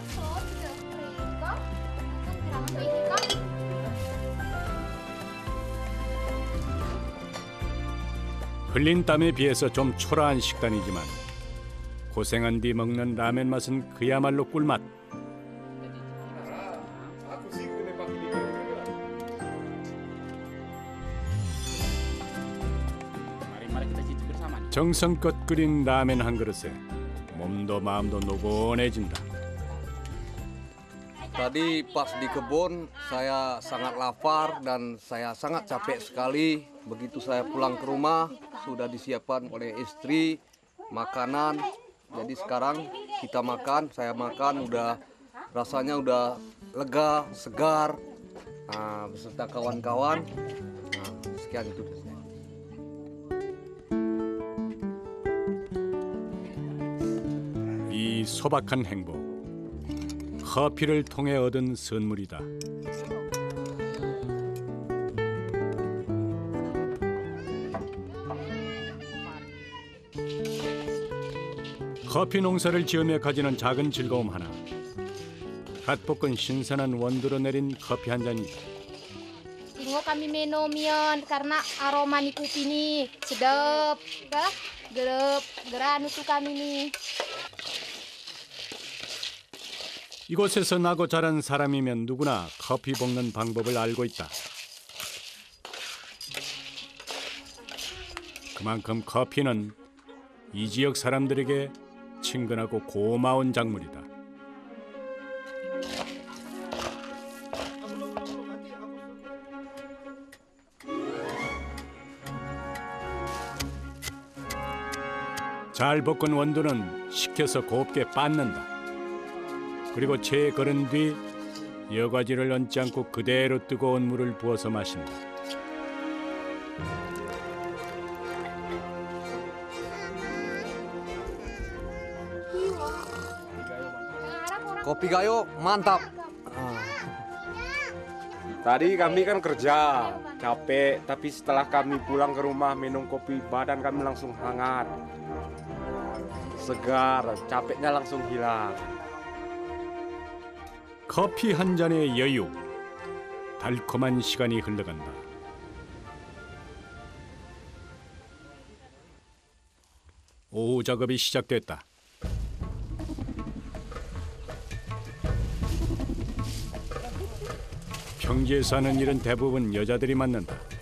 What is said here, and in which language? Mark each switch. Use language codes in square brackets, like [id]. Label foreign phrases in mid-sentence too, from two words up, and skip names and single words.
[ko] 흘린 땀에 비해서 좀 초라한 식단이지만 고생한 뒤 먹는 라멘 맛은 그야말로 꿀맛. 정성껏 끓인 라멘 한 그릇에 몸도 마음도 노곤해진다. [id] Tadi pas di kebun saya sangat lapar dan saya sangat capek sekali. Begitu saya pulang ke rumah sudah disiapkan oleh istri makanan. Jadi sekarang kita makan, saya makan udah rasanya udah lega, segar. Beserta kawan-kawan. Sekian itu. [ko] 이 소박한 행복, 커피를 통해 얻은 선물이다. 커피 농사를 지으며 가지는 작은 즐거움 하나. 갓 볶은 신선한 원두로 내린 커피 한 잔이다. [id] Tunggu kami minum yon karena aroma nih kopi nih sedap, gerap, geranu tuh kami nih. [ko] 이곳에서 나고 자란 사람이면 누구나 커피 볶는 방법을 알고 있다. 그만큼 커피는 이 지역 사람들에게 친근하고 고마운 작물이다. 잘 볶은 원두는 식혀서 곱게 빻는다. 그리고 채에 걸은 뒤 여과지를 얹지 않고 그대로 뜨거운 물을 부어서 마신다. [id] Kopi gayo mantap. Tadi kami kan kerja, capek, tapi setelah kami pulang ke rumah minum kopi, badan kami langsung hangat. Segar, capeknya langsung hilang. [ko] 커피 한 잔의 여유, 달콤한 시간이 흘러간다. 오후 작업이 시작됐다. 평지에서 하는 일은 대부분 여자들이 맡는다.